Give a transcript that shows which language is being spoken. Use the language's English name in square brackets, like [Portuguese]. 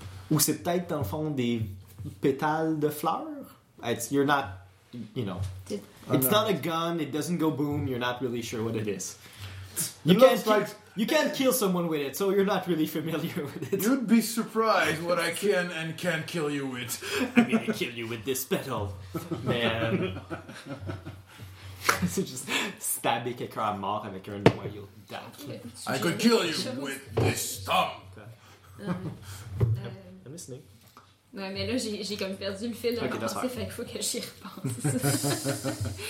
[French] Ou c'est peut-être, dans le fond, des pétales de fleurs. [English] You're not, you know. It's not a gun, it doesn't go boom, you're not really sure what it is. You can't kill someone with it, so you're not really familiar with it. You'd be surprised what I can and can't kill you with. I'm gonna kill you with this petal. Man. [French] C'est juste stabber quelqu'un à mort avec un noyau d'acier. [English] I could kill you with this stump. I'm listening. [French] Ouais, mais là, j'ai comme perdu le fil de ma pensée, fait qu'il faut que j'y repense.